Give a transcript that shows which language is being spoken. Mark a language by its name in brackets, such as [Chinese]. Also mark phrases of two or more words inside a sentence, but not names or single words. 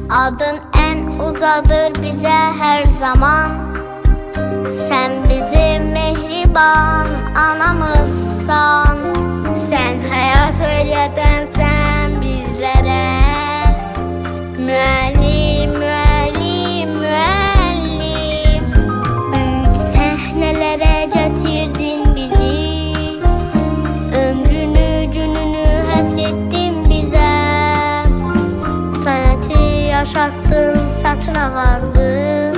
[Turkish] Adın en ucadır bize her zaman. Sen bizim mehriban anamızsan. Sen hayat öğretensen bizlere. [Azerbaijani] Müəllim, müəllim, müəllim. Büyük səhnələrə gətirdin bizi. Ömrünü, gününü həsr etdin bizə. Sənəti yaşattın, saçına vardın.